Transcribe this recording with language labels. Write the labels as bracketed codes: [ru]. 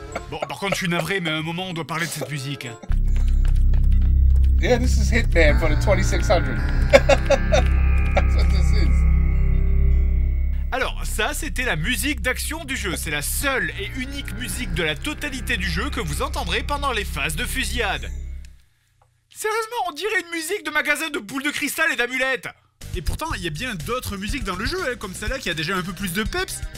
[fr] Bon, par contre, je suis navré, mais à un moment, on doit parler de cette musique. [en] Yeah, this is Hitman for the 2600. That's what this is. [fr] Alors, ça, c'était la musique d'action du jeu. C'est la seule et unique musique de la totalité du jeu que vous entendrez pendant les phases de fusillade. Sérieusement, on dirait une musique de magasin de boules de cristal et d'amulettes. Et pourtant, il y a bien d'autres musiques dans le jeu, hein, comme celle-là qui a déjà un peu plus de peps.